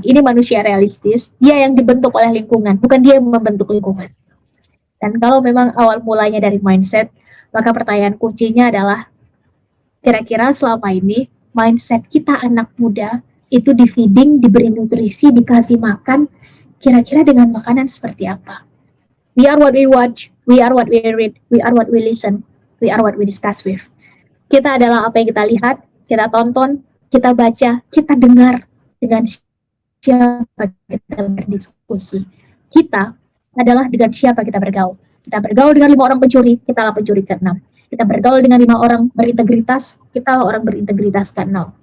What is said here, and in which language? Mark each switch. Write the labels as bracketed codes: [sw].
[id] Ini manusia realistis, dia yang dibentuk oleh lingkungan, bukan dia yang membentuk lingkungan. Dan kalau memang awal mulanya dari mindset, maka pertanyaan kuncinya adalah, kira-kira selama ini mindset kita anak muda itu di feeding, diberi nutrisi, dikasih makan, kira-kira dengan makanan seperti apa? [en] We are what we watch, we are what we read, we are what we listen, we are what we discuss with. [id] Kita adalah apa yang kita lihat, kita tonton, kita baca, kita dengar, dengan siapa kita berdiskusi. Kita adalah dengan siapa kita bergaul. Kita bergaul dengan 5 orang pencuri, kita lah pencuri ke-6. Kita bergaul dengan 5 orang berintegritas, kita lah orang berintegritas ke-6.